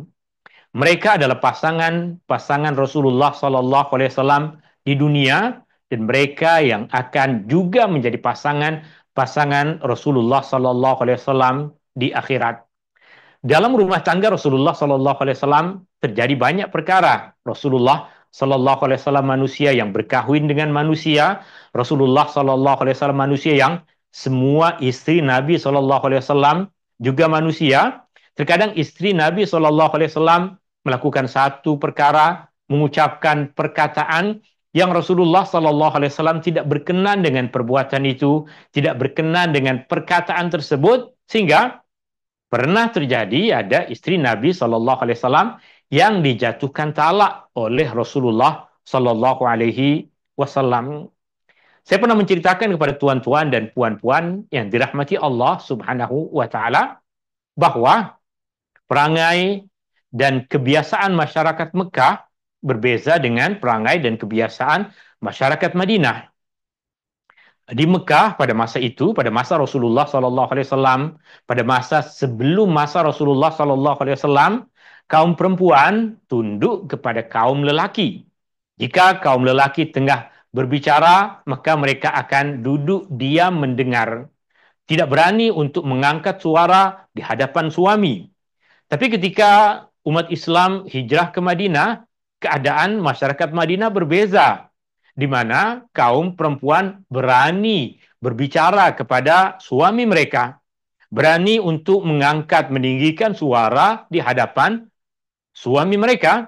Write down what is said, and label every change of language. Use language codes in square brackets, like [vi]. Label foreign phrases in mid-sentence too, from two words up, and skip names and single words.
[ms] Mereka adalah pasangan Rasulullah [ar] صلى الله عليه وسلم [ms] di dunia dan mereka yang akan juga menjadi pasangan Rasulullah [ar] صلى الله عليه وسلم [ms] di akhirat. Dalam rumah tangga Rasulullah [ar] صلى الله عليه وسلم [ms] terjadi banyak perkara. Rasulullah [ar] صلى الله عليه وسلم [ms] manusia yang berkahwin dengan manusia. Rasulullah [ar] صلى الله عليه وسلم [ms] manusia yang semua istri Nabi [ar] صلى الله عليه وسلم [ms] juga manusia. Terkadang istri Nabi [ar] صلى الله عليه وسلم [ms] melakukan satu perkara, mengucapkan perkataan yang Rasulullah [ar] صلى الله عليه وسلم [ms] tidak berkenan dengan perbuatan itu, tidak berkenan dengan perkataan tersebut, sehingga pernah terjadi ada istri Nabi [ar] صلى الله عليه وسلم [ms] yang dijatuhkan talak oleh Rasulullah [ar] صلى الله عليه وسلم. [ms] Saya pernah menceritakan kepada tuan-tuan dan puan-puan yang dirahmati Allah [ar] سبحانه وتعالى [ms] bahwa perangai dan kebiasaan masyarakat Mekah berbeza dengan perangai dan kebiasaan masyarakat Madinah. Di Mekah pada masa itu, pada masa Rasulullah [ar] صلى الله عليه وسلم, [ms] pada masa sebelum masa Rasulullah [ar] صلى الله عليه وسلم, [ms] kaum perempuan tunduk kepada kaum lelaki. Jika kaum lelaki tengah berbicara, maka mereka akan duduk diam mendengar, tidak berani untuk mengangkat suara di hadapan suami. Tapi ketika umat Islam hijrah ke Madinah, keadaan masyarakat Madinah berbeza, di mana kaum perempuan berani berbicara kepada suami mereka, berani untuk mengangkat, meninggikan suara di hadapan suami mereka.